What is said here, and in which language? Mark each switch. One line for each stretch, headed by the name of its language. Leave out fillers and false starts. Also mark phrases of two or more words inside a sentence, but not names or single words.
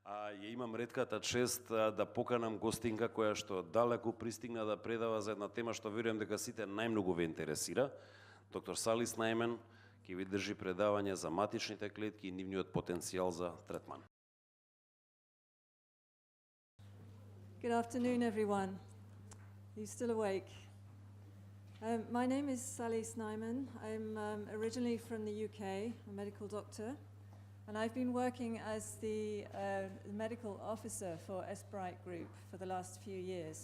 Macedonian: Ја имам ретката чест да поканам гостинка која што далеку пристигна да предава за една тема што верувам дека сите најмногу ве интересира. Доктор Салис Најмен ќе ви држи предавање за матичните клетки и нивниот потенцијал за третман.
English: Good afternoon, everyone. Are you still awake? My name is Sally Snyman. I'm originally from the UK, a medical doctor, and I've been working as the medical officer for Esbright Group for the last few years.